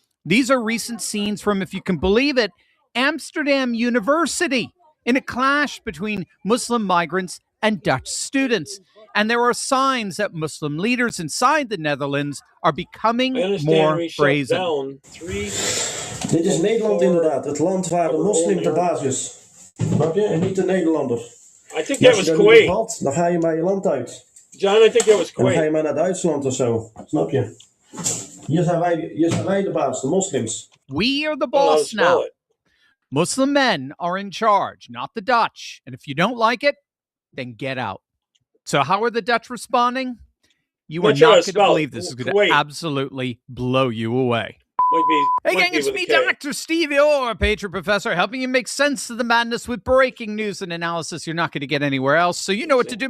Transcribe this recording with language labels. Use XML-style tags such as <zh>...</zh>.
<en>These are recent scenes from, if you can believe it, Amsterdam University, in a clash between Muslim migrants and Dutch students. And there are signs that Muslim leaders inside the Netherlands are becoming more brazen.</en> <nl>Dit is Nederland inderdaad, het land waar de moslim de baas is. Snap je? En niet de Nederlander.</nl> <en>I think that was Kuwait.</en> <nl>Valt, dan ga je maar je land uit.</nl> <en>John, I think that was Kuwait.</en> <nl>En dan ga je maar naar Duitsland of zo. Snap je? Hier zijn wij de baas, de moslims.</nl> <en>We are the boss now. Muslim men are in charge, not the Dutch. And if you don't like it, then get out. So how are the Dutch responding? You are not going to believe this is going to absolutely blow you away. Hey gang, it's me, Dr. Steve, your Patriot Professor, helping you make sense of the madness with breaking news and analysis you're not going to get anywhere else. So you know what to do.</en>